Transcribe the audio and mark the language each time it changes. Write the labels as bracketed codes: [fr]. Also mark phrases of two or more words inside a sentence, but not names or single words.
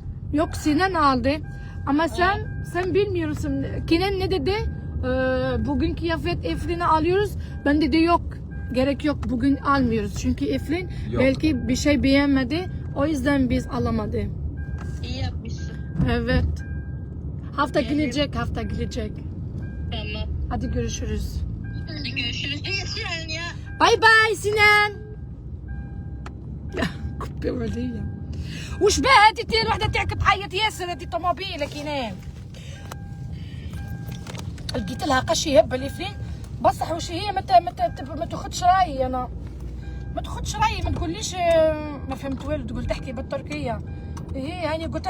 [tr] yok Sinan aldı ama sen bilmiyorsun Kenan ne dedi bugün kıyafet Eflin'e alıyoruz ben dedi yok gerek yok bugün almıyoruz çünkü Eflin Yok. belki bir şey beğenmedi o yüzden biz alamadı İyi yapmışsın. evet hafta Yani- gelecek Tamam. hadi görüşürüz Hadi görüşürüz. Sinan ya. [en] bye bye [ar] سنان كبي ولية وش بها هادي الوحدة تاعك تعيط ياسر هادي طوموبيلك ينام لقيت لها قش يهب لي فين بصح وش هي ما تاخدش رايي انا ما تاخدش رايي ما تقوليش ما فهمت والو تقول تحكي بالتركية هي يعني قلت